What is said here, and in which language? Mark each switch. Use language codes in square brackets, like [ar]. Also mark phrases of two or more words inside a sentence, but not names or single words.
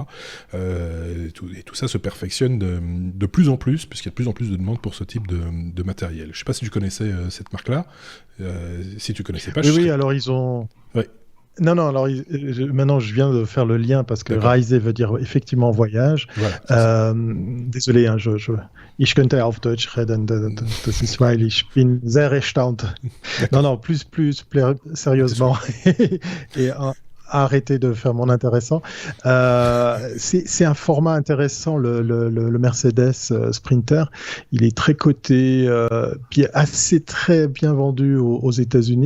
[fr] Et tout ça se perfectionne de plus en plus, puisqu'il y a de plus en plus de demandes pour ce type de matériel. Je ne sais pas si tu connaissais cette marque-là. Si tu ne connaissais pas, Oui, alors ils ont... Oui. Non, alors maintenant je viens de faire le lien parce que Reise veut dire effectivement voyage. Voilà, désolé, hein, [de] ich könnte auf Deutsch reden, das ist weil ich bin sehr erstaunt. [fr] Non, plus sérieusement et arrêter de faire mon intéressant. C'est un format intéressant, le Mercedes Sprinter. Il est très coté, assez très bien vendu aux États-Unis.